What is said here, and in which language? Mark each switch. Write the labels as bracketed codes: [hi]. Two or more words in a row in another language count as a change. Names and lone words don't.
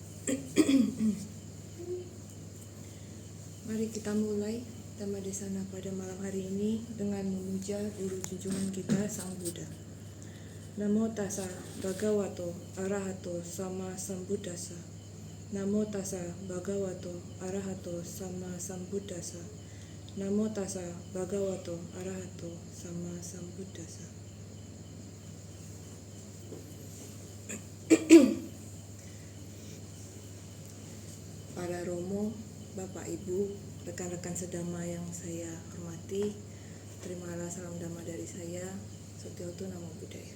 [id] Mari kita mulai [pi] Dhamma Desana [id] pada malam hari ini dengan memuja Guru junjungan kita Sang Buddha. [pi] Namo tassa bhagavato arahato sama sambuddhassa. Namo tassa bhagavato arahato sama sambuddhassa. Namo tassa bhagavato arahato sama sambuddhassa. [id] Para Romo, Bapak Ibu, rekan-rekan sedama yang saya hormati, terimalah salam Dhamma dari saya, [pi] Sutyoto Namo Buddhaya.